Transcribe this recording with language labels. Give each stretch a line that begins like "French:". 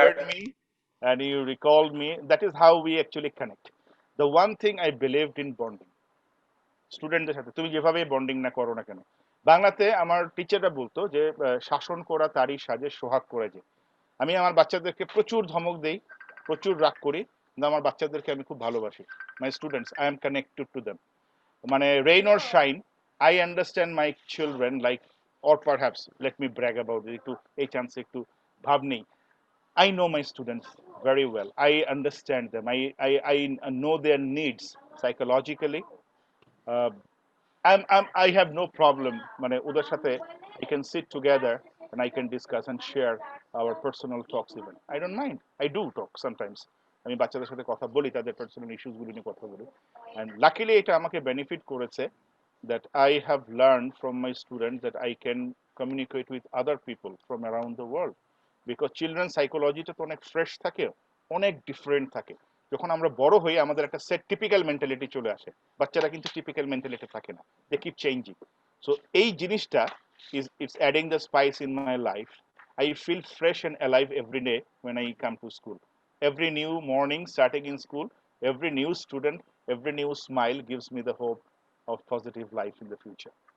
English: remembered me and you recalled me. That is how we actually connect. The one thing I believed in bonding,
Bangla: স্টুডেন্টদের সাথে তুমি যেভাবে bonding না করো না কেন, বাংলাতে আমার টিচাররা বলতো যে শাসন করা তারই সাজে সোহাগ করে যে। আমি আমার বাচ্চাদেরকে প্রচুর ধমক দেই, প্রচুর রাগ করি, কিন্তু আমার বাচ্চাদেরকে আমি খুব ভালোবাসি।
English: My students, I am connected to them. মানে rain or shine, I understand my children like, or perhaps let me brag about it,
Bangla: একটু এই চান্সে একটু ভাব নেই।
English: I know my students very well. I understand them. I know their needs psychologically. Uh, I have no problem.
Bangla: মানে ওদের সাথে
English: I can sit together and I can discuss and share our personal talks even. I don't mind. I do talk sometimes.
Bangla: আমি বাচ্চাদের সাথে কথা বলি, তাদের personal issues গুলো নিয়ে কথা বলি।
English: And luckily
Bangla: এটা আমাকে বেনিফিট করেছে
English: that I have learned from my students that I can communicate with other people from around the world. Because children
Bangla: psychologyটা তো অনেক ফ্রেশ থাকে, অনেক ডিফারেন্ট থাকে। যখন আমরা বড় হই আমাদের একটা সেট টিপিক্যাল মেন্টালিটি চলে আসে, বাচ্চারা কিন্তু টিপিক্যাল মেন্টালিটি থাকে না,
English: They keep changing. So
Bangla: এই জিনিসটা
English: it's adding the spice in my life. I feel fresh and alive every day when I come to school. Every new morning starting in school, every new student, every new smile gives me the hope of positive life in the future.